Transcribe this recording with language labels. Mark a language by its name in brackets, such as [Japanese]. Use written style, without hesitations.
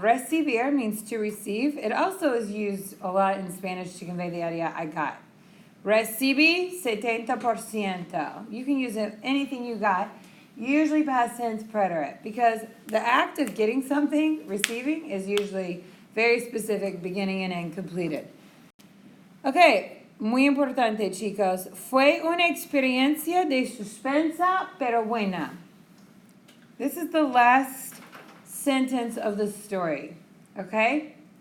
[English] Recibir means to receive. It also is used a lot in Spanish to convey the idea I got. Recibí 70%. You can use anything you got. Usually past tense preterite, because the act of getting something, receiving, is usually very specific, beginning and end completed. [Spanish] Okay, muy importante, chicos. Fue una experiencia de suspensa pero buena. [English] This is the last sentence of the story, okay?